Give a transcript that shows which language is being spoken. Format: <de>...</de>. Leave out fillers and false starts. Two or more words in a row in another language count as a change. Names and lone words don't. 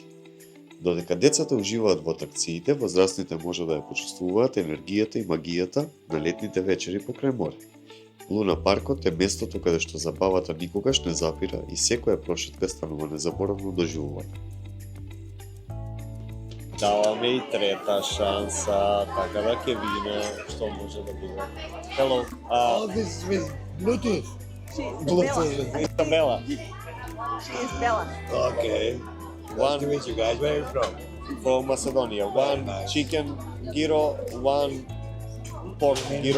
<mk>Додека децата уживаат во атракциите, возрастните може да ја почувствуваат енергијата и магијата на летните вечери покрај море. Луна паркот е местото каде што забавата никогаш не запира и секоја прошетка станува незаборавно доживување. Даваме и трета шанса, така да ќе видиме што може да биде.</mk> <en>Hello. All this is with Bluetooth. Isabella. She is Bella. Okay. Nice to meet you guys. Where are you from? From Macedonia. One Nice. chicken gyro, one pork gyro.</en>